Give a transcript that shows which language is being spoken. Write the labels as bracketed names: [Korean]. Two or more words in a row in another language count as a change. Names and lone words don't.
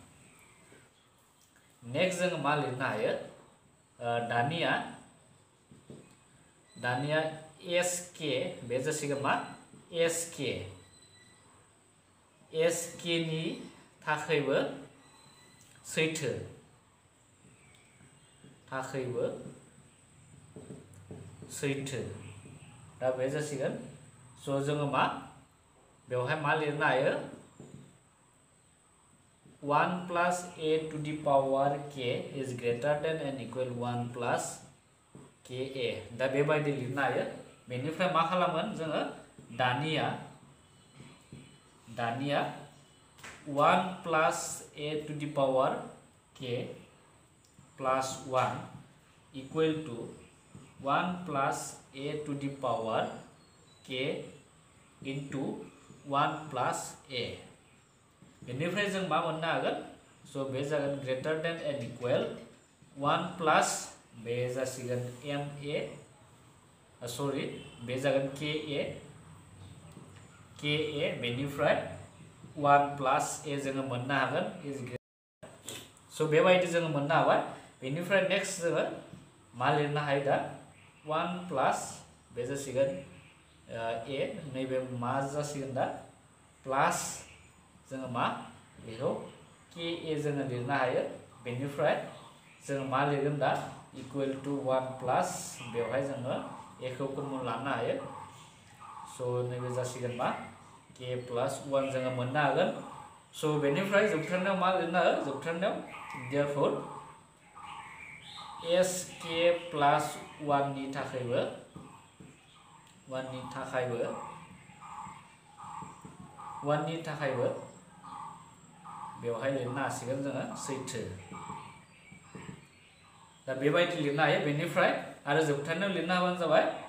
[Bodo] नेक्स्ट जों मा लिरनो हायो दानिया SK बे जासिगोन मा SK नि थाखायबो सैथो दा बे जासिगोन स' जोङो मा बेवहाय मा लिरनो हायो [English] 1 plus a to the power k is greater than n equal 1 plus ka [Bodo] दा बेबायदि लिरनो हायो बेनिफ्राय मा खालामगोन जोङो दानिया [English] 1 plus a to the power k plus 1 equal to 1 plus a [Bodo] to the power k into 1 plus a बेनिफ्राय जों मा मोननो हागोन स' बे जागोन [English] greater than n equal 1 plus [Bodo] बे जासिगोन सरि बे जागोन ka बेनिफ्राय [English] 1 plus a [Bodo] जोङो मोननो हागोन स' बेबायदि जोङो मोननो हाबाय बेनिफ्राय नेक्स्ट जोङो मा लिरनो हायो दा [English] 1 plus [Bodo] बे जासिगोन a नैबे मा जासिगोन दा प्लस जोङो मा बेखौ ka जोङो लिरनो हायो बेनिफ्राय जोङो मा लिरगोन दा [English] equal to 1 plus [Bodo] बेवहाय जोङो a खौ कमन लानो हायो स' नैबे जासिगोन मा [English] k plus 1 [Bodo] जोङो मोननो हागोन स' बेनिफ्राय जोबथारनायाव मा लिरनो हायो जोबथारनायाव therefore [English] sk plus 1 [Bodo] नि थाखायबो बेवहाय लिरनो हासिगोन जोङो सैथो दा बेबायदि लिरनो हायो बेनिफ्राय आरो जोबथारनायाव लिरनो हाबानो जाबाय